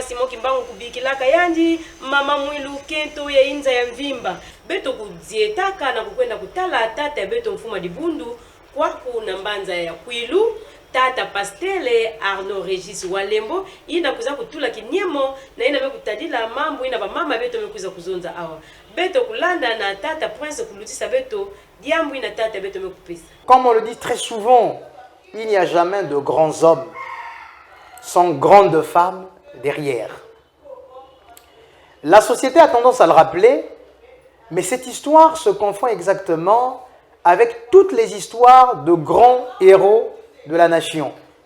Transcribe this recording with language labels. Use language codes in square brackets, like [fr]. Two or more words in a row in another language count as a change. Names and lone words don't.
[kg] Simon Kimbangu kubikilaka yandi Mama Mwilu kento ya inza ya mvimba beto kudzietaka na kukwenda kutala tata beto mfuma dibundu kwa kuna mbanza ya Kwilu tata Pastele Arnaud Regis Walembo ina kuza kutula kinyemo na ina mekutadila mambo ina ba mama beto mekuza kuzonza awa beto kulanda na tata Prince kulutisa beto diambu ina tata beto mekupisa. [fr] Comme on le dit très souvent, il n'y a jamais de grands hommes sans grandes femmes derrière. La société a tendance à le rappeler, mais cette histoire se confond exactement avec toutes les histoires de grands héros de la nation.